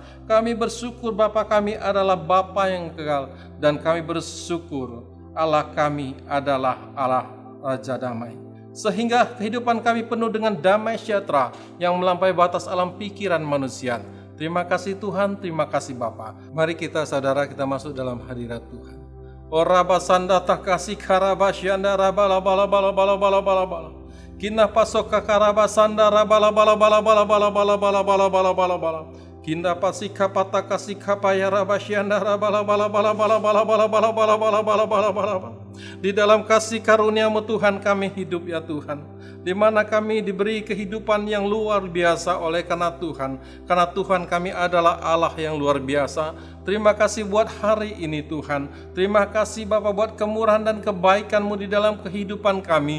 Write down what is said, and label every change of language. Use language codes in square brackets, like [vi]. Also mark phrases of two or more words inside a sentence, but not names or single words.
[id] Kami bersyukur Bapa kami adalah Bapa yang kekal, dan kami bersyukur Allah kami adalah Allah Raja Damai. Sehingga kehidupan kami penuh dengan damai sejahtera yang melampaui batas alam pikiran manusia. Terima kasih Tuhan, terima kasih Bapa. Mari kita saudara kita masuk dalam hadirat Tuhan. Ora basanda takasi karabasyanda rabala bala bala bala bala bala bala. Kina pasoka karabasanda rabala bala bala bala bala bala bala bala bala bala bala. Kinda pasika patakasi kapaya rabasyanda rabala bala bala bala bala bala bala bala bala bala bala bala. Di dalam kasih karunia-Mu Tuhan kami hidup ya Tuhan, di mana kami diberi kehidupan yang luar biasa oleh karena Tuhan kami adalah Allah yang luar biasa. Terima kasih buat hari ini Tuhan. Terima kasih Bapa buat kemurahan dan kebaikan-Mu di dalam kehidupan kami.